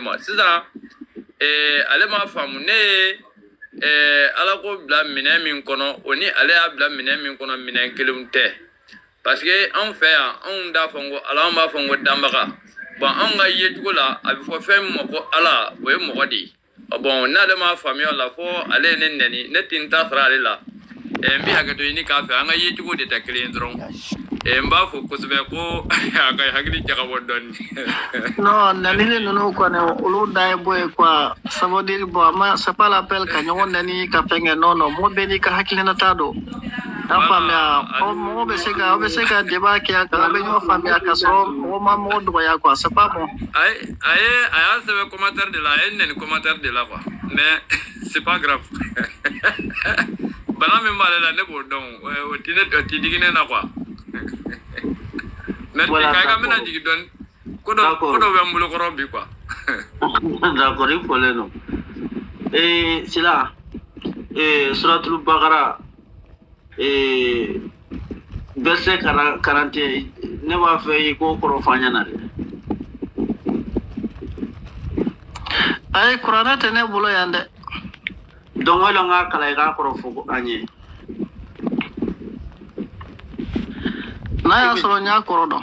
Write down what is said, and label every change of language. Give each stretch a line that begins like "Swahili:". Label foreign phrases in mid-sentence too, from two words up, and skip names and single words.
Bambara: ma sisan ale m'a faamu ne ye Ala ko bila minɛn min kɔnɔ o ni ale y'a bila minɛn min kɔnɔ minɛn kelenw tɛ parce que anw fɛ yan anw t'a fɔ ko Ala anw b'a fɔ ko danbaga bon anw ka yecogo la a bɛ fɔ fɛn min ma ko Ala o ye mɔgɔ de ye bon n'ale m'a faamuya o la fo ale ye ne nɛni ne tɛ n ta sara ale la n bɛ hakɛto ɲini k'a fɛ an ka yecogo de tɛ kelen ye dɔrɔn n b'a fɔ kosɛbɛ ko a ka hakili jagabɔ dɔɔnin.
French: non
Bambara: nɛnini ninnu kɔni olu da ye bɔ ye
French: quoi ça veut dire bon
Bambara: ma
French: c'est pas l'appel
Bambara: ka ɲɔgɔn nɛni ka fɛn kɛ
French: non non
Bambara: mɔgɔ bɛɛ n'i ka hakilinata don. An faamuya mɔgɔ bɛ se ka débat kɛ a kan a bɛ ɲɔgɔn faamuya ka sɔrɔ mɔgɔ ma mɔgɔ dɔgɔya
French: quoi c'est pas bon.
Bambara: a y'a sɛbɛn
French: commentaire de la
Bambara: a ye nɛni
French: commentaire de la quoi mais c'est pas grave
Bambara: bana min b'ale la ne b'o dɔn o ti digi ne na
French: quoi mais
Bambara: Kaiga n bɛna jigin dɔɔnin ko dɔ bɛ n bolokɔrɔ bi quoi.
French: d'accord i fɔlen
Bambara: don
French: c'est là
Bambara: suratul Baqara verset 41 ne b'a fɛ i k'o kɔrɔ fɔ an ɲɛna dɛ. Ayi kuranɛ tɛ ne bolo yan dɛ. Donc wala n k'a kalan i k'a kɔrɔ fɔ an ye. N'a y'a sɔrɔ n y'a kɔrɔ dɔn.